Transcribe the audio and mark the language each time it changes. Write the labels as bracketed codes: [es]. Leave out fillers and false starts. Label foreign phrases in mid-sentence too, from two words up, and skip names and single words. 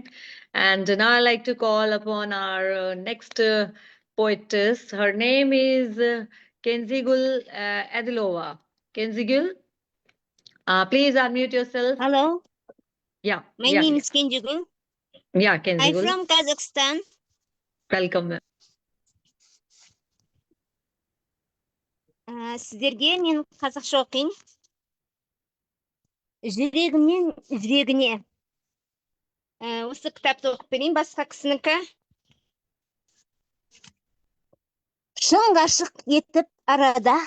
[en] And now I'd like to call upon our next poetess. Her name is Kenzhegul Adilova. Kenzhegul, please unmute yourself. Hello, Yeah. my name is Kenzhegul. Yeah, I'm Kenzhegul. from Kazakhstan. Welcome, ma'am. [kk] Сіздерге мен қазақша оқиын. Жүрегімнен жүрегіне. Осы кітапты оқып берейін, басқа кісінікі. Шын ғашық етіп арада.